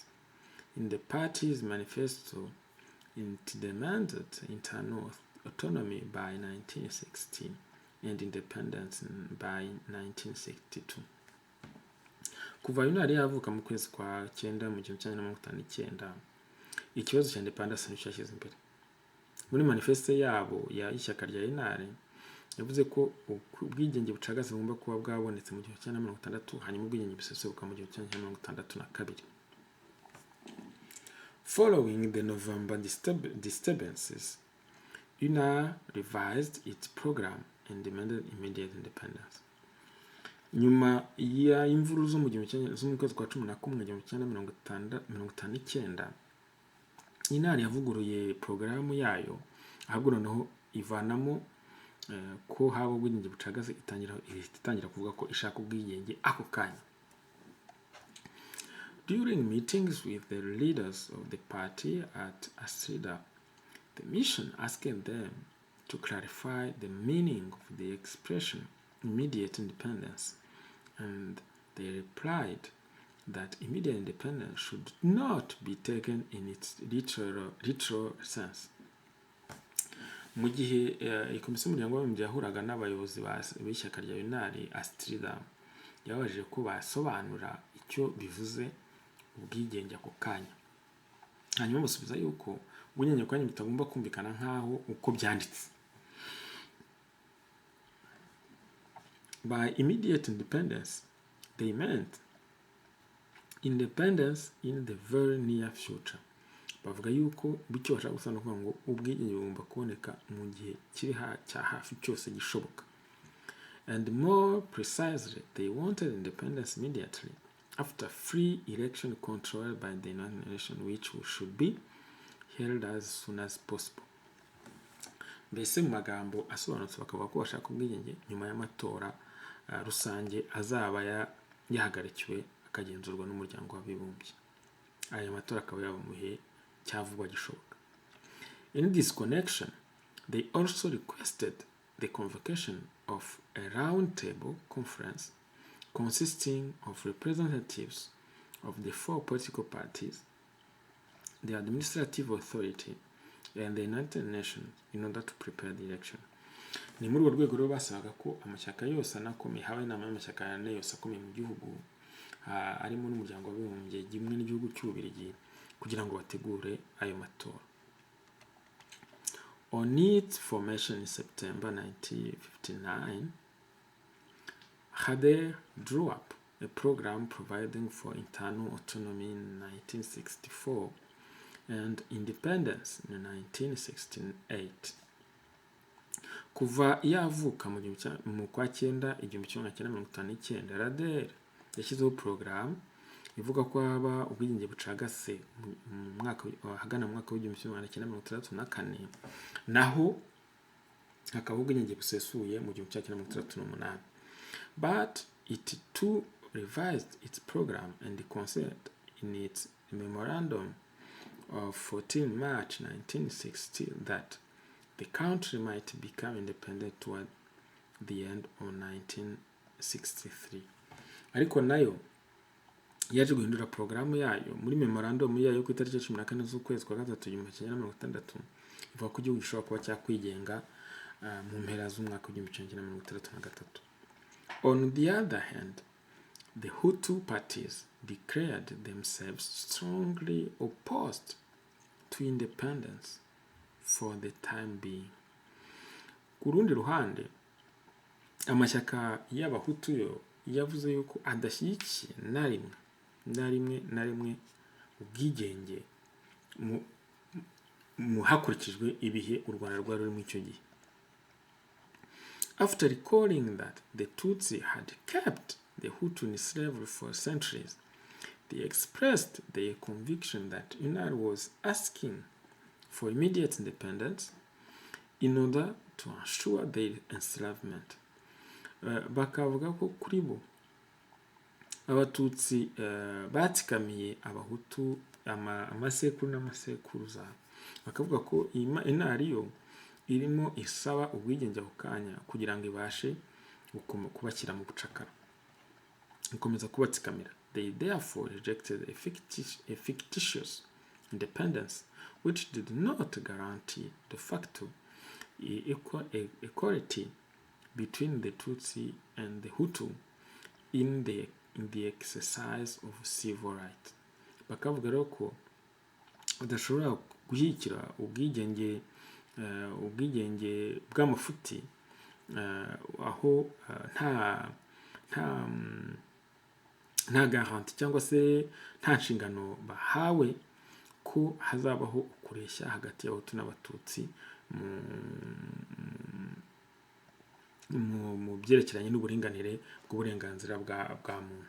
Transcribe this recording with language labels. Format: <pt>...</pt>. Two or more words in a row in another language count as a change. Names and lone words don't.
<en>In the party's manifesto, it demanded internal autonomy by 1916 and independence by 1962.</en> <rw>Kuva UNAR yavuka mu kwezi kwa 9 mu 1959, ikibazo cya independence nicyo cyashyize imbere. Muri manifesto yabo ya ishyaka rya UNAR yavuze ko ubwigenge bucagaze bugomba kuba bwabonetse mu 1960, hanyuma ubwigenge busesuka mu 1962.</rw> <en>Following the November disturbances, UNAR revised its program and demanded immediate independence.</en> <rw>Nyuma ya imvuru zo mu kwezi kwa 11 1959, UNAR yavuguruye porogaramu yayo, ahubwo noneho ivanamo ko haba ubwigenge bucagaze itangira kuvuga ko ishaka ubwigenge ako kanya.</rw> <en>During meetings with the leaders of the party at Astrida, the mission asked them to clarify the meaning of the expression immediate independence, and they replied that immediate independence should not be taken in its literal sense.</en> <rw>Mu gihe ikomisiyo y'umuryango w'abibumbye yahuraga n'abayobozi b'ishyaka rya UNAR Astrida, yababajije ko basobanura icyo bivuze ubwigenge ako kanya. Hanyuma basubiza yuko ubwigenge ako kanya bitagomba kumvikana nk'aho uko byanditse.</rw> <en>By immediate independence, they meant independence in the very near future.</en> <rw>Bavuga yuko bityo bashaka gusobanura ngo ubwigenge bugomba kuboneka mu gihe kiri cya hafi cyose gishoboka.</rw> <en>And more precisely, they wanted independence immediately after free election controlled by the United Nations, which should be held as soon as possible.</en> <rw>Mbese mu magambo asobanutse bakavuga ko bashaka ubwigenge nyuma y'amatora rusange azaba yahagarikiwe akagenzurwa n'umuryango w'abibumbye. Aya matora akaba yaba mu gihe cyavuba gishoboka.</rw> <en>In this connection, they also requested the convocation of a roundtable conference consisting of representatives of the 4 political parties, the administrative authority, and the United Nations in order to prepare the election.</en> <rw>Ni muri urwo rwego rero basabaga ko amashyaka yose anakomeye, haba inama y'amashyaka yose akomeye mu gihugu, arimo n'umuryango w'abibumbye gimwe n'igihugu cy'Ububirigi, kugira ngo bategure ayo matora.</rw> <en>On its formation in September 1959, RADER drew up a program providing for internal autonomy in 1964 and independence in 1968.</en> <rw>kuva yavuka mu kwa 9 1959 RADER yashyizeho porogaramu ivuga ko haba ubwigenge bucagase mu mwaka hagana mu mwaka w'1964 naho hakaba ubwigenge busesuye mu 1968.</rw> <en>But it too revised its program and considered in its memorandum of 14 March 1960 that the country might become independent toward the end of 1963.</en> <rw>Ariko nayo yaje guhindura programu yayo muri memorandum yayo ku itariki 14 z'ukwezi kwa 3 1960 ivuga ko igihugu gishobora kuba cyakwigenga mu mpera z'umwaka w'1963.</rw> <en>On the other hand, the Hutu parties declared themselves strongly opposed to independence for the time being.</en> <rw>Ku rundi ruhande, amashyaka y'abahutu yo yavuze yuko adashyigikiye na rimwe ubwigenge mu hakurikijwe ibihe u Rwanda rwari rurimo icyo gihe.</rw> <en>After recalling that the Tutsi had kept the Hutu in slavery for centuries, they expressed their conviction that UNAR was asking for immediate independence in order to ensure their enslavement.</en> <rw>Bakavuga ko kuri bo abatutsi batsikamiye abahutu amasekuru n'amasekuruza, bakavuga ko UNAR yo irimo isaba ubwigenge bukanya kugira ngo ibashe kubashyira mu bucakara, ikomeza kubatsikamira.</rw> <en>They therefore rejected a fictitious independence which did not guarantee</en> <la>de facto</la> <en>equality between the Tutsi and the Hutu in the exercise of civil rights.</en> <rw>Bakavuga rero ko udashobora gushyigikira ubwigenge bw'amafuti aho nta garanti cyangwa se nta nshingano bahawe ko hazabaho ukureshya hagati y'abahutu n'abatutsi mu byerekeranye n'uburinganire bw'uburenganzira bwa muntu.</rw>